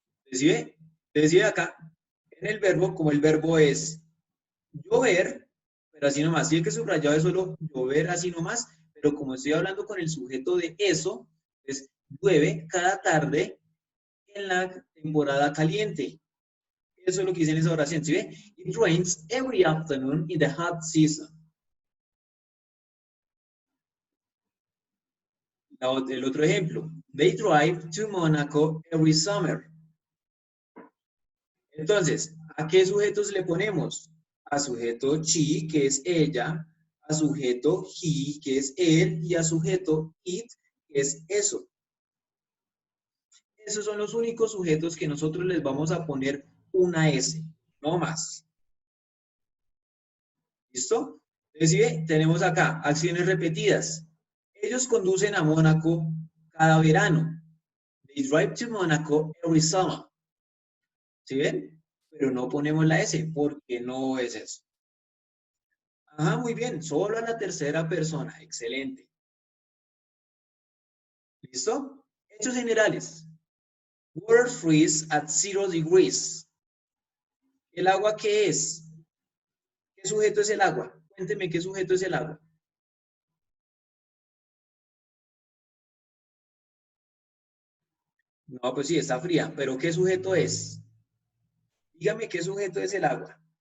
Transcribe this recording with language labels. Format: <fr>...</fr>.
<es>Decide, decide acá, en el verbo, como el verbo es llover, pero así nomás. Si es que subrayado es solo llover así nomás, pero como estoy hablando con el sujeto de eso, es llueve cada tarde en la temporada caliente. Eso es lo que dice en esa oración. ¿Sí ve?</es> <en>It rains every afternoon in the hot season.</en> <es>El otro ejemplo.</es> <en>They drive to Monaco every summer.</en> <es>Entonces, ¿a qué sujetos le ponemos? A sujeto she, que es ella, a sujeto he, que es él, y a sujeto it, que es eso. Esos son los únicos sujetos que nosotros les vamos a poner una S, no más. ¿Listo? Entonces, tenemos acá acciones repetidas. Ellos conducen a Mónaco cada verano.</es> <en>They drive to Monaco every summer.</en> <es>¿Sí ven? Pero no ponemos la S porque no es eso. Ajá, muy bien. Solo a la tercera persona. Excelente. ¿Listo? Hechos generales.</es> <en>Water freeze at 0 degrees.</en> <es>¿El agua qué es? ¿Qué sujeto es el agua? Cuénteme qué sujeto es el agua. No, pues sí, está fría. ¿Pero qué sujeto es? Dígame qué sujeto es el agua.</es>